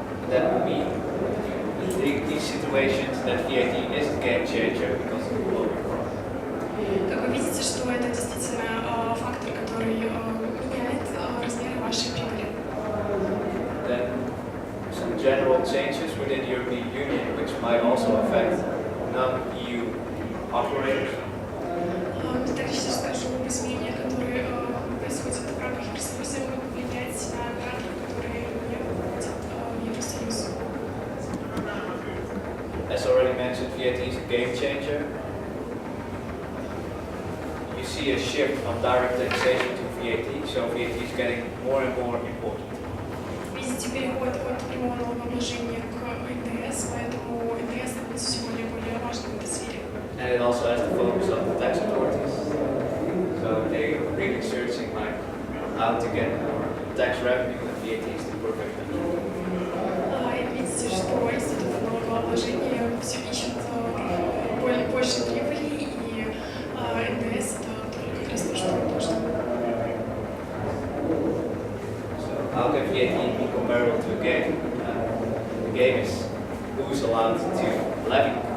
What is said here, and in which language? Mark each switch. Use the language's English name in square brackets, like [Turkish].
[English] That would mean in these situations that VAT is a game changer because it will recover. [Russian] Как вы видите, что это действительно фактор, который меняет размеры вашей прибыли. [English] Then some general changes within the European Union which might also affect non-EU operators. [Russian] Также сейчас скажу об изменениях, которые происходят в рамках Евросоюза, могут влиять на операторов, которые не входят в Евросоюз. [English] As already mentioned, VAT is a game changer. You see a shift from direct taxation to VAT, so VAT is getting more and more important. [Russian] Видите переход от прямого налогообложения к НДС, поэтому НДС становится сегодня более важным в этой сфере. [English] And it also has the focus of the tax authorities. So they're really searching like how to get more tax revenue, and VAT is the perfect match. [Russian] Видите, что институт налогообложения все ищет больше прибыли, и НДС это как раз то, что нужно. [English] So how can VAT be comparable to a game? The game is who's allowed to levy.